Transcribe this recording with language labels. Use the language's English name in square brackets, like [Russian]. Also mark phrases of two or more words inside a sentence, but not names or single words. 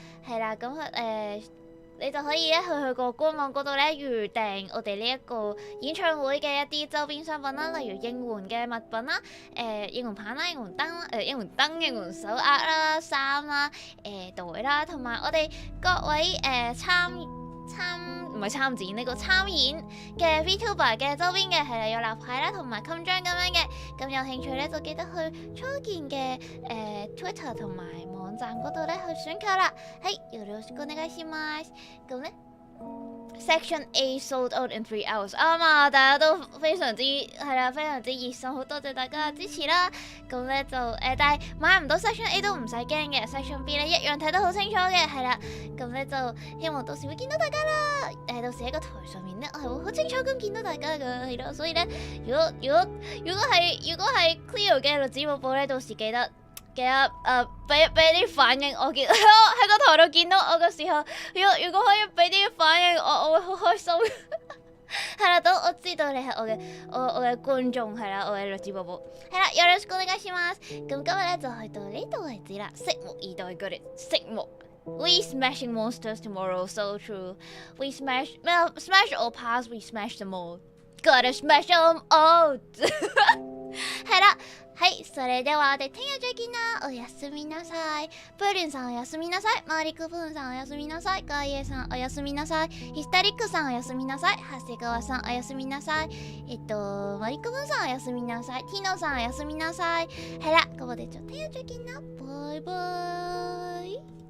[Cantonese] 係啦，咁你就可以咧去個官網嗰度咧預訂我哋呢一個演唱會嘅一啲周邊商品啦，例如應援嘅物品啦、應援棒啦、應援燈、應援手握啦、衫啦、袋啦，同埋我哋各位唔係參展呢個參演嘅 VTuber 嘅周邊嘅係有立牌啦，同埋襟章咁樣嘅。咁有興趣咧就記得去初見嘅Twitter 同埋網站嗰度咧去選購啦。係， [Japanese] よろしくお願いします。 [Cantonese] 咁咧 [English] Section A sold out in 3 hours [Cantonese] 啱啊！大家都非常之係啦，非常之熱心，好多謝大家嘅支持啦。咁咧就但係買唔到 Section A 都唔使驚嘅 ，Section B 咧一樣睇得好清楚嘅，係啦。咁咧就希望到時會見到大家啦。到時喺個台上面咧，我係會好清楚咁見到大家嘅，係咯。所以咧，如果係 Cleo 嘅日子寶寶咧，到時記得。俾啲反應，我見喺個台度見到我嘅時候，如果可以俾啲反應，我會好開心。係啦，等我知道你係我嘅觀眾，係啦，我嘅日子寶寶。 [Japanese] 係啦，よろしくお願いします。 [Cantonese] 咁今日咧就去到呢度為止啦，拭目以待嗰啲拭目。 [English] We smashing monsters tomorrow, so true. We smash all past, we smash them all. Gotta smash them all. [Cantonese] 係啦。 [Japanese] はい、それでは [Cantonese] 我哋聽日再見啦。 [Japanese] おやすみなさい。プーリンさんおやすみなさい。マリクプーンさんおやすみなさい。ガイエさんおやすみなさい。ヒスタリックさんおやすみなさい。長谷川さんおやすみなさい。マリクプーンさんおやすみなさい。ティノさんおやすみなさい。 [Cantonese] 係啦，咁我哋就聽日再見啦。拜拜。